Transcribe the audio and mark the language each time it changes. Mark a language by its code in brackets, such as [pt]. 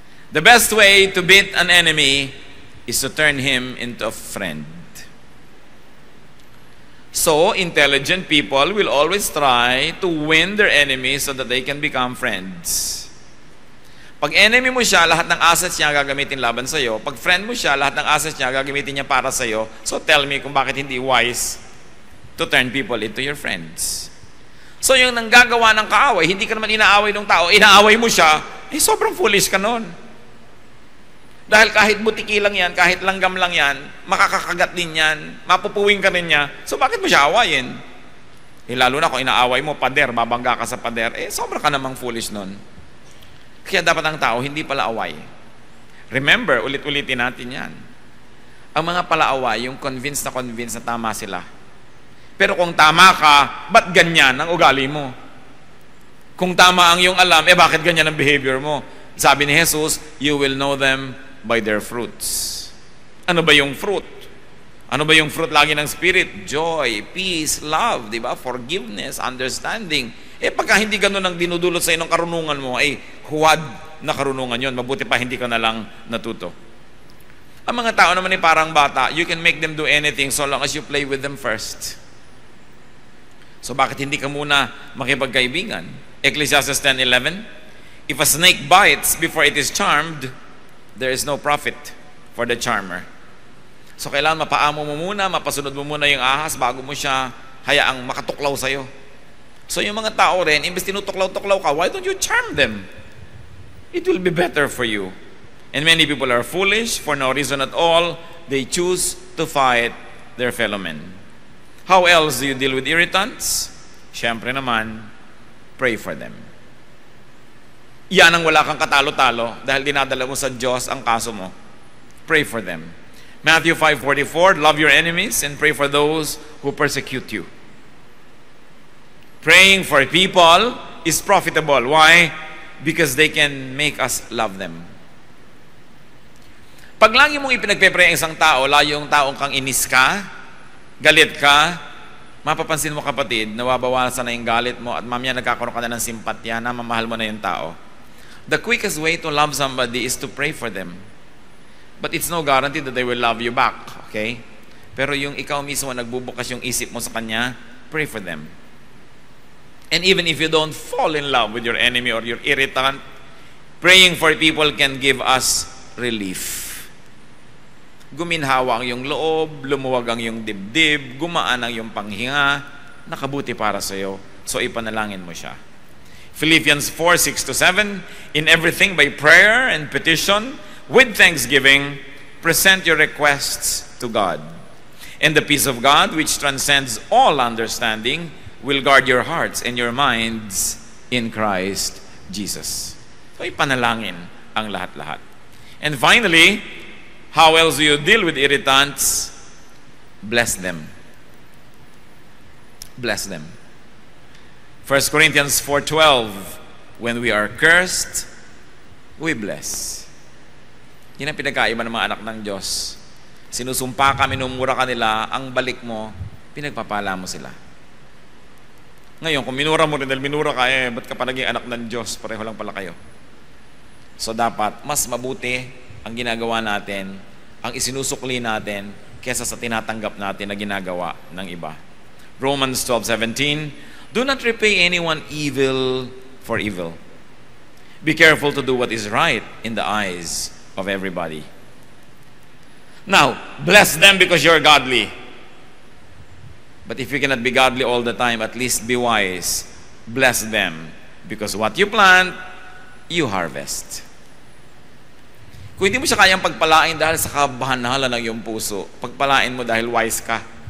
[en] The best way to beat an enemy is to turn him into a friend. So, intelligent people will always try to win their enemies so that they can become friends. [tl] Pag enemy mo siya, lahat ng assets niya gagamitin laban sa'yo. Pag friend mo siya, lahat ng assets niya gagamitin niya para sa'yo. [en] So tell me [tl] kung bakit hindi [en] wise to turn people into your friends. [tl] So yung nanggagawa ng kaaway, hindi ka naman inaaway ng tao, inaaway mo siya, sobrang foolish ka nun. Dahil kahit butiki lang yan, kahit langgam lang yan, makakakagat din yan, mapupuwing ka rin niya, so bakit mo siya awayin? Lalo na kung inaaway mo, pader, babangga ka sa pader, sobra ka namang foolish nun. Kaya dapat ang tao hindi pala away. Remember, ulit-ulitin natin yan. Ang mga palaaway, yung convinced na tama sila. Pero kung tama ka, ba't ganyan ang ugali mo? Kung tama ang iyong alam, bakit ganyan ang behavior mo? Sabi ni Jesus, [en] you will know them by their fruits. [tl] Ano ba yung fruit? Ano ba yung fruit lagi ng Spirit? [en] Joy, peace, love, [tl] di ba? [en] Forgiveness, understanding. [tl] Pagka hindi ganun ang dinudulot sa inong karunungan mo, huwad na karunungan yon. Mabuti pa hindi ka na lang natuto. [en] Ang mga tao naman parang bata, you can make them do anything so long as you play with them first. [tl] So bakit hindi ka muna makipagkaibigan? [en] Ecclesiastes 10:11, if a snake bites before it is charmed, there is no profit for the charmer. [tl] So kailangan mapaamo mo muna, mapasunod mo muna yung ahas bago mo siya hayaang makatuklaw sa'yo. So yung mga tao rin, imbes tinutuklaw-tuklaw ka, [en] why don't you charm them? It will be better for you. And many people are foolish for no reason at all. They choose to fight their fellow men. How else do you deal with irritants? [tl] Siyempre naman, [en] pray for them. [tl] Yan ang wala kang katalo-talo dahil dinadala mo sa Diyos ang kaso mo. [en] Pray for them. Matthew 5:44, love your enemies and pray for those who persecute you. Praying for people is profitable. Why? Because they can make us love them. [tl] Pag lagi mong ipinagpe-pray ang isang tao, layo yung taong kang inis ka, galit ka, mapapansin mo kapatid, nawabawasan na yung galit mo at mamaya nagkakaroon ka na ng simpatya na mamahal mo na yung tao. [en] The quickest way to love somebody is to pray for them. But it's no guarantee that they will love you back. Okay? [tl] Pero yung ikaw mismo nagbubukas yung isip mo sa kanya, [en] pray for them. And even if you don't fall in love with your enemy or your irritant, praying for people can give us relief. [tl] Guminhawa ang iyong loob, lumuwag ang iyong dibdib, gumaan ang iyong panghinga, nakabuti para sa iyo. So ipanalangin mo siya. [en] Philippians 4:6-7, in everything by prayer and petition, with thanksgiving, present your requests to God. And the peace of God, which transcends all understanding, will guard your hearts and your minds in Christ Jesus. [tl] So ipanalangin ang lahat-lahat. [en] And finally, how else do you deal with irritants? Bless them. Bless them. 1 Corinthians 4:12, when we are cursed, we bless. [tl] Yan ang pinagkaiba ng mga anak ng Diyos. Sinusumpa ka, minumura ka nila, ang balik mo, pinagpapala mo sila. Ngayon, kung minura mo rin dahil minura ka, ba't ka pa naging anak ng Diyos? Pareho lang pala kayo. So dapat, mas mabuti ang ginagawa natin, ang isinusukli natin, kesa sa tinatanggap natin na ginagawa ng iba. [en] Romans 12:17, do not repay anyone evil for evil. Be careful to do what is right in the eyes of everybody. Now, bless them because you're godly. But if you cannot be godly all the time, at least be wise. Bless them because what you plant, you harvest. [tl] Kung hindi mo siya kayang pagpalain dahil sa kabahan-hala ng iyong puso, pagpalain mo dahil wise ka.